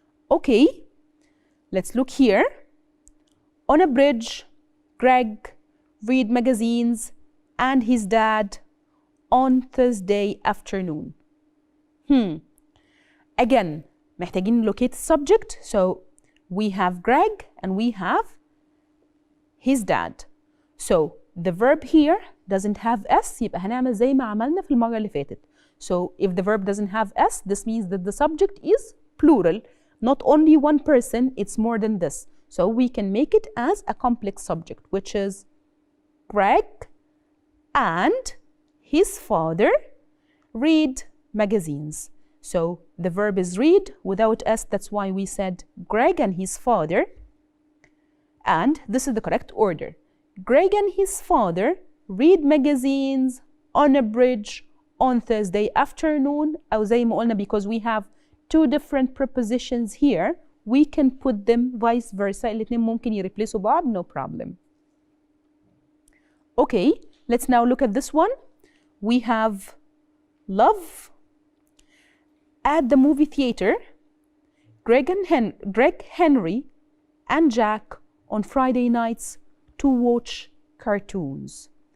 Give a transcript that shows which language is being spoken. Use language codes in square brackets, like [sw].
[en] Okay, let's look here. On a bridge, Greg read magazines and his dad on Thursday afternoon. Again, [ar] محتاجين [en] locate subject, so we have Greg and we have his dad. So the verb here doesn't have S, [ar] يبقى هنعمل زي ما عملنا في المرة اللي فاتت. [en] So if the verb doesn't have S, this means that the subject is plural. Not only one person, it's more than this. So we can make it as a complex subject, which is Greg and his father read magazines. So the verb is read without S, that's why we said Greg and his father. And this is the correct order. Greg and his father read magazines on a bridge on Thursday afternoon. [ar] أو زي ما قلنا, [en] because we have two different prepositions here, we can put them vice versa. [ar] الاتنين ممكن يريبليسوا بعض, [en] no problem. Okay, let's now look at this one. We have love. At the movie theater, Greg, Henry, and Jack on Friday nights to watch cartoons.